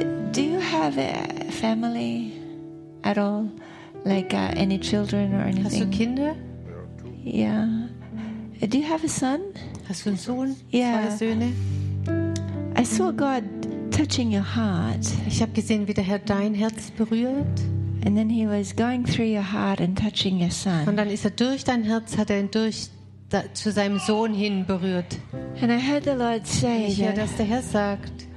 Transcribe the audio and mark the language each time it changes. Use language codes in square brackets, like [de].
[en] Do you have a family at all? Like any children or anything? [de] Hast du Kinder? [en] Yeah. Do you have a son? [de] Hast du einen Sohn? [en] Yeah. [de] Zwei Söhne? [en] I saw God touching your heart. [de] Ich habe gesehen, wie der Herr dein Herz berührt. [en] And then he was going through your heart and touching your son. [de] Und dann ist er durch dein Herz, hat er ihn durch zu seinem Sohn hin berührt. [en] And I heard the Lord say, [de] ich höre, dass der Herr sagt,